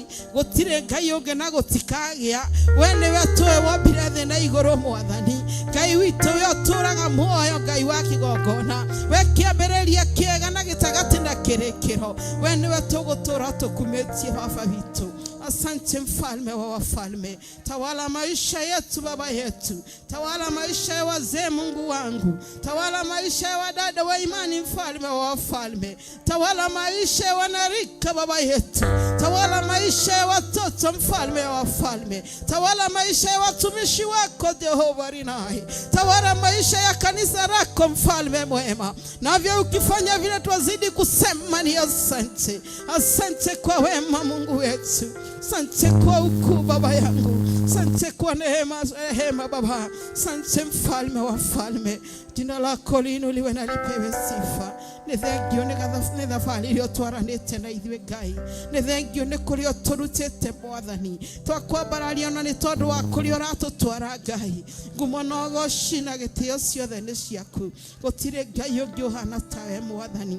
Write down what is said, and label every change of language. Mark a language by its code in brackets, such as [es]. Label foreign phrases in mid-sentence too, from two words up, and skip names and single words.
[ki] Gũtirĩ Ngai ũngĩ na gũtikagĩa. We nĩwe tũĩ wombire thĩ na igũrũ Mwathani. Ngai witũ we ũtũraga muoyo Ngai wa kĩgongona. We kĩambĩrĩria kĩega na gĩtagatĩ na kĩrĩkĩro. We nĩwe tũgũtũra tũkumĩtie Baba witũ. [sw] Asante Mfalme wa wafalme. Tawala maisha yetu Baba yetu. Tawala maisha ya wazee Mungu wangu. Tawala maisha ya wadada wa imani Mfalme wa wafalme. Tawala maisha ya wanarika Baba yetu. Tawala tawala maisha ya watoto mfalme wa wafalme, tawala maisha ya watumishi wako Jehova Rinai, tawala maisha ya kanisa lako mfalme mwema. Navyo ukifanya vile twazidi kusema ni asante. Asante kwa wema Mungu wetu, asante kwa ukuu Baba yangu, asante kwa neema Baba, asante mfalme wa wafalme. Jina lako liinuliwe na lipewe sifa. [ki] Ni thengio ni thabari iliyo twaranĩte na ithuĩ Ngai, ni thengio nĩ kũrĩa tũrutĩte Mwathani, twakwambararia na nĩ tondũ wa kũrĩa ũratũtwara Ngai. Ngumo na ũgooci na gĩtĩo ciothe nĩ ciaku, gũtirĩ Ngai ũngĩ ũhana tawe Mwathani.